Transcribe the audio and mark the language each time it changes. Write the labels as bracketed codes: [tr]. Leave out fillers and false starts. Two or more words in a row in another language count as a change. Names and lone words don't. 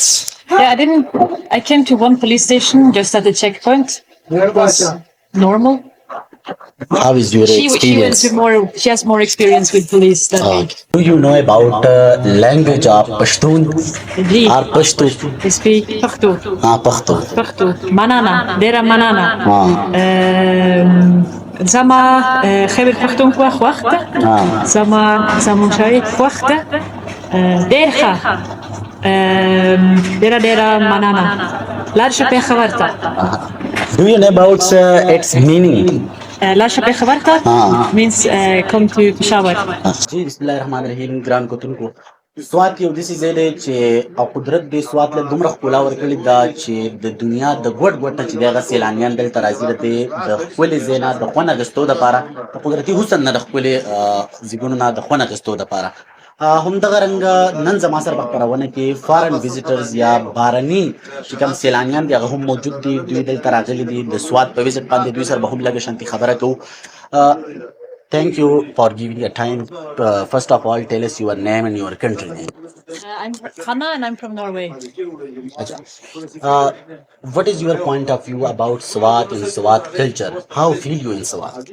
[en] Yeah, I came to one police station just at the checkpoint. It was normal. How is your experience? She has more experience with police than me. Do you know about language of Pashtun or Pashto? I speak Pashto. Pashto. [ps] Manana. ډېره مننه. زما خیبر پښتونخوا خوښ ده. زما شاعري خوښ ده. ډېر ښه. ډېره مننه. لاړ شه پېښور ته. [en] Do you know about its meaning? [ps] لاړ شه پېښور ته [en] means come to Peshawar. [ps] جی بسمillahirrahmanirrahim ګران کوتونکو سوات یو داسې ځای دی چې او قدرت دې سوات له دومره ښکلا ورکړې ده چې د دنیا د ګوټ ګوټ نه چې دی هغه سیلانیان دلته راځي د ښکلې ځای نه د خوند اخیستو دپاره د قدرتي حسن نه د ښکلې ځایونو نه د خوند اخیستو دپاره همدغه رنګه نن زما سره په خپرونه کې [en] foreign visitors [ps] یا بهرني چې کوم سیلانیان دي هغه هم موجود دي. دوی دلته راغلي دي د سوات په ویزیټ باندې. دوی سره به هم لږه شانتي خبره کوو. [en] Thank you for giving your time. First of all, tell us your name and your country name. I'm Hannah and I'm from Norway. What is your point of view about Sawat and Sawat culture? How feel you in Sawat?